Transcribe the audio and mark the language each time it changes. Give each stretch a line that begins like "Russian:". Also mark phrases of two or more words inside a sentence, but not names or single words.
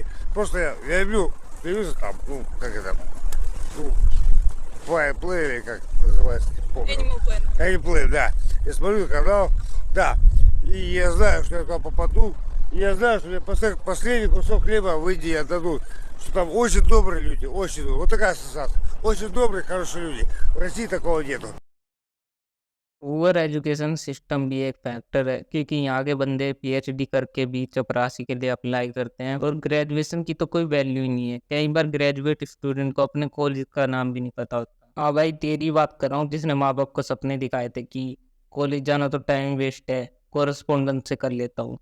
Russian: Просто я люблю телевизор там, ну, как это, Play, или как называется, не помню. Animal Play, да. Я смотрю канал, да. И я знаю, что я туда попаду, Я знаю, что мне последний кусок хлеба в Индии отдадут. Что там очень добрые люди, очень добрые. Вот такая ассоциация. Очень добрые, хорошие люди. В России такого нету.
English: over education system
Hindi: भी एक फैक्टर है, क्योंकि यहाँ के बंदे पीएचडी करके भी चपरासी के लिए अप्लाई करते हैं और ग्रेजुएशन की तो कोई वैल्यू ही नहीं है। कई बार
English: graduate student
Hindi: को अपने कॉलेज का नाम भी नहीं पता होता। हाँ भाई, तेरी बात कर रहा हूँ जिसने माँ बाप को सपने दिखाए थे कि कॉलेज जाना तो
English: time waste
Hindi: है, कोरस्पोंडेंस से कर लेता हूँ।